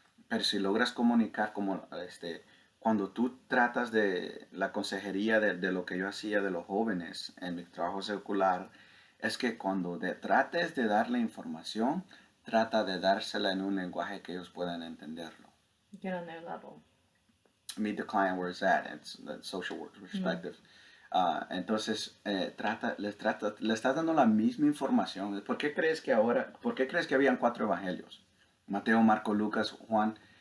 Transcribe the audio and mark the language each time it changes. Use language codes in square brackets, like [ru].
[es] Pero si logras comunicar como cuando tú tratas de la consejería de lo que yo hacía de los jóvenes en mi trabajo secular, es que cuando trates de darle información, trata de dársela en un lenguaje que ellos puedan entenderlo. [en] Get on their level. Meet the client where it's at. It's the social work perspective. [es] Entonces, les estás dando la misma información. ¿Por qué crees que habían 4 evangelios? Mateo, Marco, Lucas, Juan.